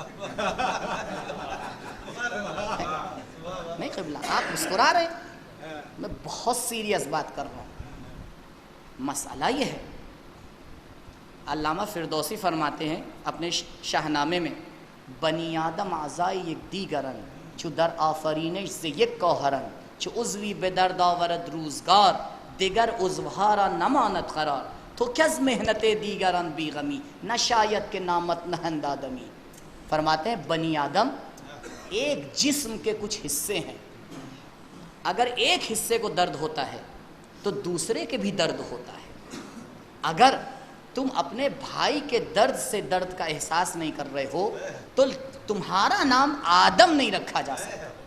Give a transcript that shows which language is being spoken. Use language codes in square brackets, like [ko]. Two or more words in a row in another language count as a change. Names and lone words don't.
[ur] نہیں قبلہ آپ مسکرا رہے ہیں, میں بہت سیریس بات کر رہا ہوں. مسئلہ یہ ہے, علامہ فردوسی فرماتے ہیں اپنے شاہنامے میں, [fa] بنی آدم اعضای یک دیگرن چو در آفرینش ز یک گوهرن چو عضوی به درد آورد روزگار دیگر عضوها را نماند قرار تو کز محنت دیگران بی غمی نہ شاید کہ نامت نہند آدمی. [ur] فرماتے ہیں بنی آدم ایک جسم کے کچھ حصے ہیں, اگر ایک حصے کو درد ہوتا ہے تو دوسرے کے بھی درد ہوتا ہے. اگر تم اپنے بھائی کے درد سے درد کا احساس نہیں کر رہے ہو تو تمہارا نام آدم نہیں رکھا جا سکتا.